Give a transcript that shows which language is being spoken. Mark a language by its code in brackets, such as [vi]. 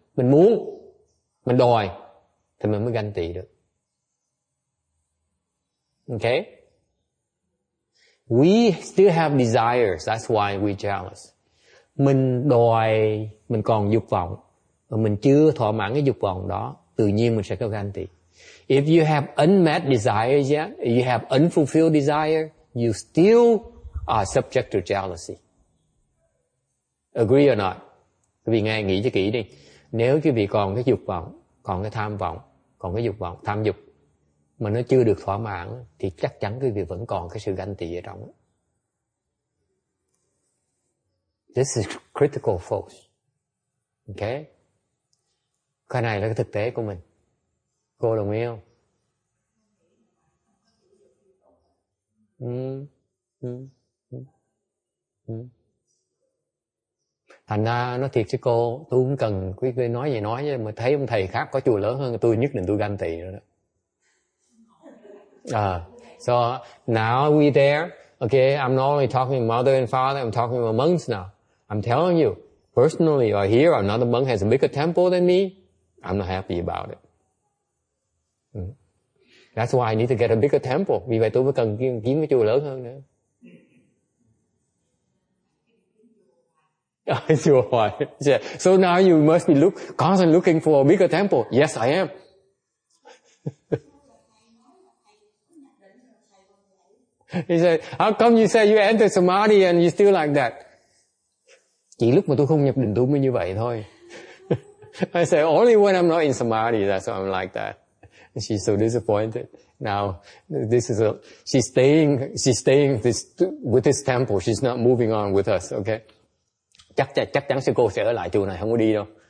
[vi] Mình muốn, mình đòi thì mình mới ganh tị được. Okay? [en] We still have desires. That's why we're jealous. [vi] Mình đòi, mình còn dục vọng, mà mình chưa thỏa mãn cái dục vọng đó, tự nhiên mình sẽ có ganh tị. [en] If you have unmet desires yet, you have unfulfilled desire, you still are subject to jealousy. Agree or not? [vi] Quý vị nghe, nghĩ cho kỹ đi. Nếu quý vị còn cái dục vọng, còn cái tham vọng, còn cái dục vọng, tham dục, mà nó chưa được thỏa mãn, thì chắc chắn quý vị vẫn còn cái sự ganh tị ở trong. [en] This is critical, folks. Okay? [vi] Cái này là cái thực tế của mình. Cô đồng ý không? Thành ra nói thiệt với cô, tôi không cần quý vị nói gì nói, mà thấy ông thầy khác có chùa lớn hơn tôi, nhất định tôi ganh tị rồi đó. [en] So now we there. Okay, I'm not only talking mother and father, I'm talking about monks now. I'm telling you, personally, or here, another monk has a bigger temple than me. I'm not happy about it. That's why I need to get a bigger temple. [vi] Vì vậy tôi mới cần kiếm cái chùa lớn hơn nữa. Chùa hoài. [en] So now you must be constantly looking for a bigger temple. Yes, I am. He said, how come you say you enter samadhi and you still like that? [vi] Chỉ lúc mà tôi không nhập định tôi mới như vậy thôi. [en] I say, only when I'm not in samadhi, that's why I'm like that. And she's so disappointed. Now, she's staying with this temple. She's not moving on with us, okay? [vi] Chắc chắn sư cô sẽ ở lại chùa này, không có đi đâu.